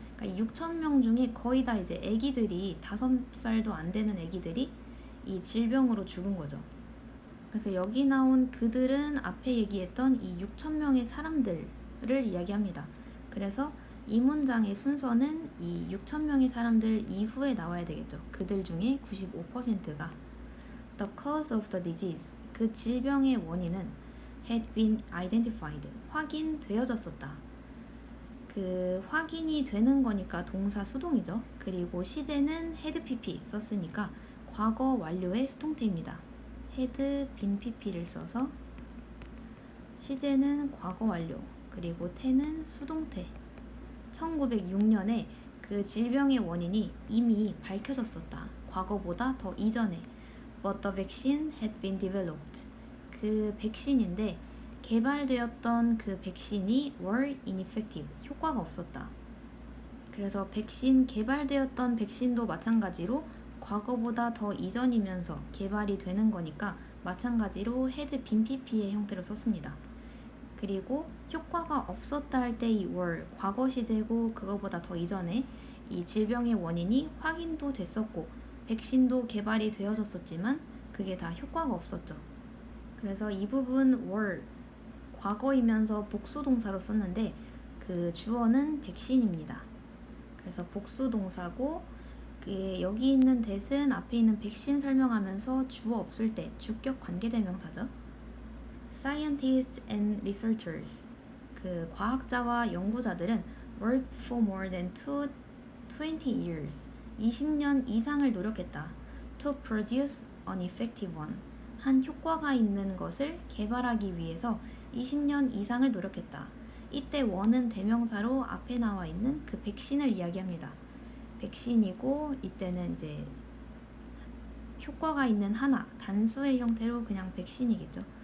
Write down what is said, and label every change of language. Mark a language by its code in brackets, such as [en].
[ko] 그러니까 6,000명 중에 거의 다 이제 아기들이 5살도 안 되는 아기들이 이 질병으로 죽은 거죠. 그래서 여기 나온 그들은 앞에 얘기했던 이 6,000명의 사람들을 이야기합니다. 그래서 이 문장의 순서는 이 6,000명의 사람들 이후에 나와야 되겠죠. 그들 중에 95%가 [en] The cause of the disease, [ko] 그 질병의 원인은 [en] had been identified, [ko] 확인되어졌었다. 그 확인이 되는 거니까 동사 수동이죠. 그리고 시제는 had pp 썼으니까 과거 완료의 수동태입니다. had been pp를 써서 시제는 과거 완료, 그리고 태는 수동태. 1906년에 그 질병의 원인이 이미 밝혀졌었다. 과거보다 더 이전에. [en] But the vaccine had been developed. [ko] 그 백신인데 개발되었던 그 백신이 [en] were ineffective. [ko] 효과가 없었다. 그래서 백신 개발되었던 백신도 마찬가지로 과거보다 더 이전이면서 개발이 되는 거니까 마찬가지로 had been pp의 형태로 썼습니다. 그리고 효과가 없었다 할 때 이 were 과거 시제고 그거보다 더 이전에 이 질병의 원인이 확인도 됐었고 백신도 개발이 되어졌었지만 그게 다 효과가 없었죠. 그래서 이 부분 were 과거이면서 복수 동사로 썼는데 그 주어는 백신입니다. 그래서 복수 동사고 여기 있는 that은 앞에 있는 백신 설명하면서 주어 없을 때 주격 관계대명사죠. [en] Scientists and researchers, [ko] 그 과학자와 연구자들은 [en] worked for more than 20 years, [ko] 20년 이상을 노력했다. [en] To produce an effective one, [ko] 한 효과가 있는 것을 개발하기 위해서 20년 이상을 노력했다. 이때 one은 대명사로 앞에 나와 있는 그 백신을 이야기합니다. 백신이고 이때는 이제 효과가 있는 하나, 단수의 형태로 그냥 백신이겠죠.